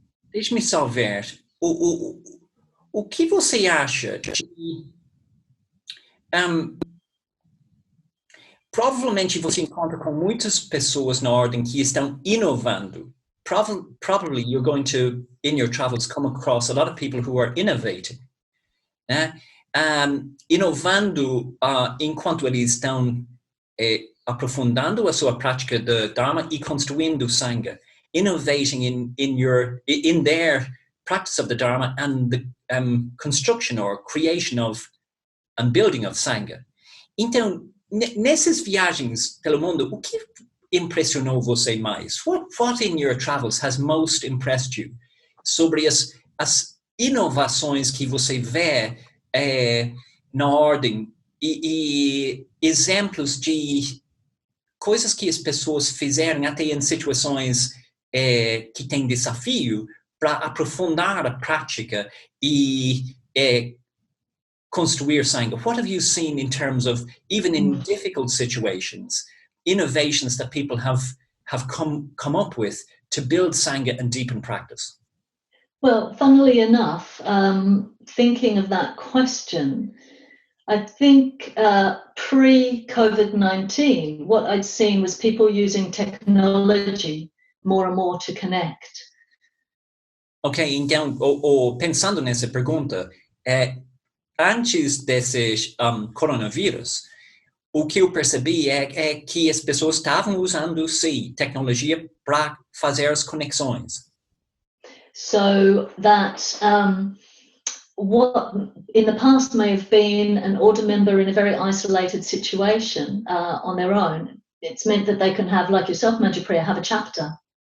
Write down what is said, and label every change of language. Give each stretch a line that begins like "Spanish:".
Portuguese: Deixe-me só ver. O que você acha de... provavelmente você encontra com muitas pessoas na ordem que estão inovando.
English: Probably you're going to, in your travels, come across a lot of people who are innovating.
Portuguese: Né? Inovando enquanto eles estão aprofundando a sua prática de Dharma e construindo Sangha.
English: Innovating in their practice of the Dharma and the construction or creation of and building of Sangha.
Portuguese: Então, nessas viagens pelo mundo, o que impressionou você mais?
English: What in your travels has most impressed you?
Portuguese: Sobre as inovações que você vê na ordem e exemplos de coisas que as pessoas fizeram até em situações que têm desafio para aprofundar a prática e construir Sangha.
English: What have you seen in terms of, even in difficult situations, innovations that people have come up with to build Sangha and deepen practice? Well, funnily enough, thinking of that question, I think pre-COVID-19, what I'd seen was people using technology more and more to connect.
Portuguese: Ok, então, pensando nessa pergunta, antes desses coronavírus, o que eu percebi é que as pessoas estavam usando, sim, tecnologia para fazer as conexões.
English: So that what in the past may have been an order member in a very isolated situation on their own, it's meant that they can have, like yourself, Manjupriya, have a chapter.